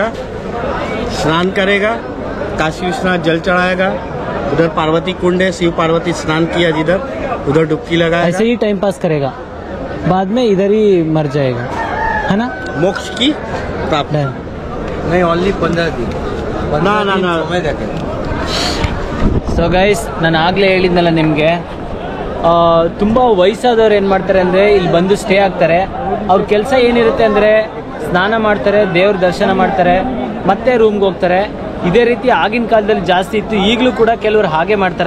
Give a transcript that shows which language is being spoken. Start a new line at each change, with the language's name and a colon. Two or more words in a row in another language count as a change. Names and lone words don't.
Hindi: स्नान करेगा, काशी विश्वनाथ जल चढ़ाएगा, उधर पार्वती कुंड है, शिव पार्वती स्नान किया जिधर, उधर डुबकी लगाएगा। ऐसे ही टाइम पास करेगा, बाद में इधर ही मर जाएगा, है ना? मोक्ष की प्राप्ति नहीं, ओनली 15 दिन। ना ना ना।
English: so guys,
Kannada: ನಾನು ಆಗಲೇ ಹೇಳಿದ್ನಲ್ಲ ನಿಮಗೆ, ತುಂಬ ವಯಸ್ಸಾದವ್ರು ಏನು ಮಾಡ್ತಾರೆ ಅಂದರೆ ಇಲ್ಲಿ ಬಂದು ಸ್ಟೇ ಆಗ್ತಾರೆ. ಅವ್ರ ಕೆಲಸ ಏನಿರುತ್ತೆ ಅಂದರೆ ಸ್ನಾನ ಮಾಡ್ತಾರೆ, ದೇವ್ರ ದರ್ಶನ ಮಾಡ್ತಾರೆ, ಮತ್ತೆ ರೂಮ್ಗೆ ಹೋಗ್ತಾರೆ. ಇದೇ ರೀತಿ ಆಗಿನ ಕಾಲದಲ್ಲಿ ಜಾಸ್ತಿ ಇತ್ತು, ಈಗಲೂ ಕೂಡ ಕೆಲವರು ಹಾಗೆ ಮಾಡ್ತಾರೆ.